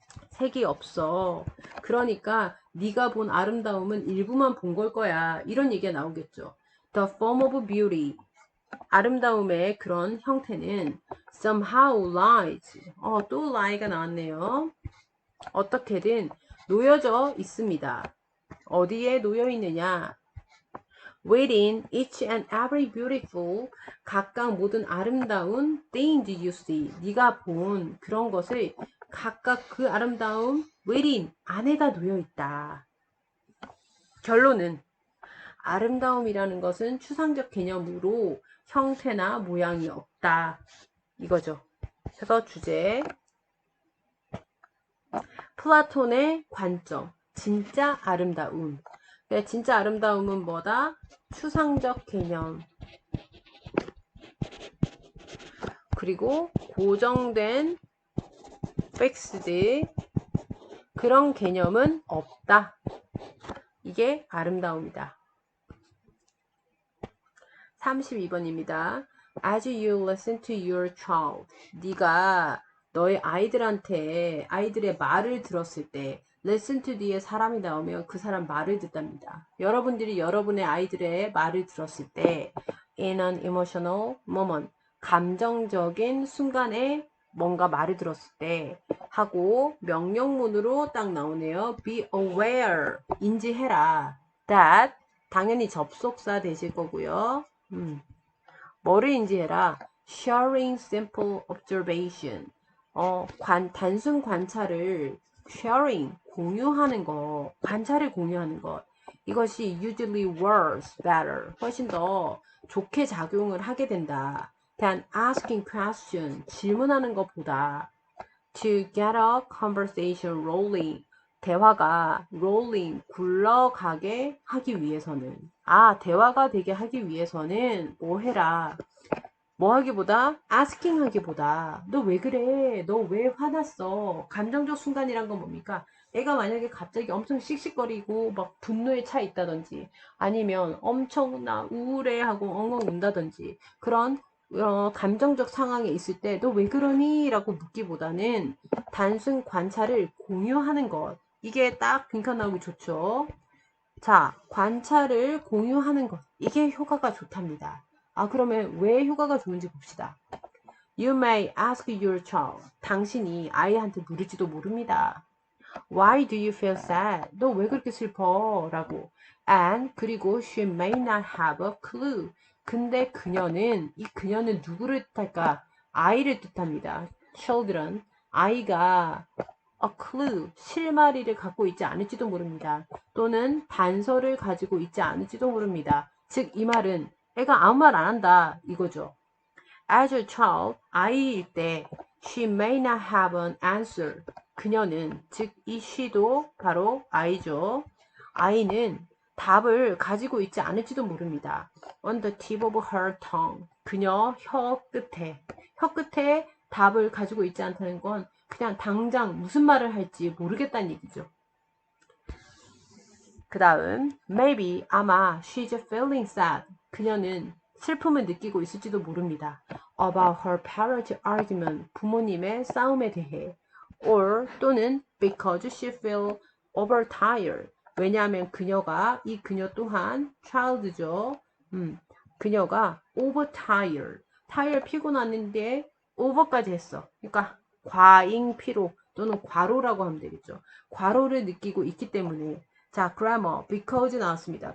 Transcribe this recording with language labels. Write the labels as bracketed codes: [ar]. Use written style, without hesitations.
[ko] 색이 없어. 그러니까 네가 본 아름다움은 일부만 본 걸 거야. 이런 얘기가 나오겠죠. [en] The form of beauty. [ko] 아름다움의 그런 형태는 [en] somehow lies. [ko] 또 lie가 나왔네요. 어떻게든 놓여져 있습니다. 어디에 놓여 있느냐? [en] Within each and every beautiful, [ko] 각각 모든 아름다운 [en] things you see. [ko] 네가 본 그런 것을 각각 그 아름다움 within 안에다 놓여 있다. 결론은 아름다움이라는 것은 추상적 개념으로 형태나 모양이 없다. 이거죠. 그래서 주제 플라톤의 관점 진짜 아름다움. 진짜 아름다움은 뭐다? 추상적 개념. 그리고 고정된 팩스드 그런 개념은 없다. 이게 아름다움이다. 32번입니다. [en] As you listen to your child. [ko] 네가 너의 아이들의 말을 들었을 때 listen to 뒤에 사람이 나오면 그 사람 말을 듣답니다. 여러분들이 여러분의 아이들의 말을 들었을 때 [en] in an emotional moment [ko] 감정적인 순간에 뭔가 말을 들었을 때 하고 명령문으로 딱 나오네요. [en] Be aware [ko] 인지해라. That 당연히 접속사 되실 거고요. 뭐를 인지해라? [en] Sharing simple observation. [ko] 단순 관찰을 sharing 공유하는 거, 관찰을 공유하는 것. 이것이 [en] usually works better. [ko] 훨씬 더 좋게 작용을 하게 된다. [en] than asking question. [ko] 질문하는 것보다 [en] to get a conversation rolling. [ko] 대화가 rolling 굴러가게 하기 위해서는 대화가 되게 하기 위해서는 뭐 해라. 뭐 하기보다 asking 하기보다 너 왜 그래? 너 왜 화났어? 감정적 순간이란 건 뭡니까? 애가 만약에 갑자기 엄청 씩씩거리고 막 분노에 차 있다든지 아니면 엄청나 우울해하고 엉엉 운다든지 그런 감정적 상황에 있을 때 너 왜 그러니? 라고 묻기보다는 단순 관찰을 공유하는 것 이게 딱 빈칸 나오기 좋죠. 자, 관찰을 공유하는 것 이게 효과가 좋답니다. 그러면 왜 효과가 좋은지 봅시다. [en] You may ask your child. [ko] 당신이 아이한테 물을지도 모릅니다. [en] Why do you feel sad? [ko] 너 왜 그렇게 슬퍼? 라고. [en] And [ko] 그리고 [en] she may not have a clue. [ko] 근데 그녀는 누구를 뜻할까? 아이를 뜻합니다. Children. 아이가 [en] a clue, [ko] 실마리를 갖고 있지 않을지도 모릅니다. 또는 단서를 가지고 있지 않을지도 모릅니다. 즉, 이 말은 애가 아무 말 안 한다 이거죠. [en] As a child, [ko] 아이일 때 [en] she may not have an answer. [ko] 그녀는, 즉 이 she도 바로 아이죠. 아이는 답을 가지고 있지 않을지도 모릅니다. [en] On the tip of her tongue. [ko] 그녀 혀 끝에 답을 가지고 있지 않다는 건 그냥 당장 무슨 말을 할지 모르겠다는 얘기죠. 그 다음 [en] maybe, [ko] 아마 [en] she's feeling sad. [ko] 그녀는 슬픔을 느끼고 있을지도 모릅니다. [en] About her parents' argument. [ko] 부모님의 싸움에 대해. [en] Or [ko] 또는 [en] because she feel overtired. [ko] 왜냐하면 이 그녀 또한 child죠. 그녀가 overtired. tired 피곤했는데 over까지 했어. 그러니까 과잉 피로 또는 과로라고 하면 되겠죠. 과로를 느끼고 있기 때문에. 자, grammar, because 나왔습니다.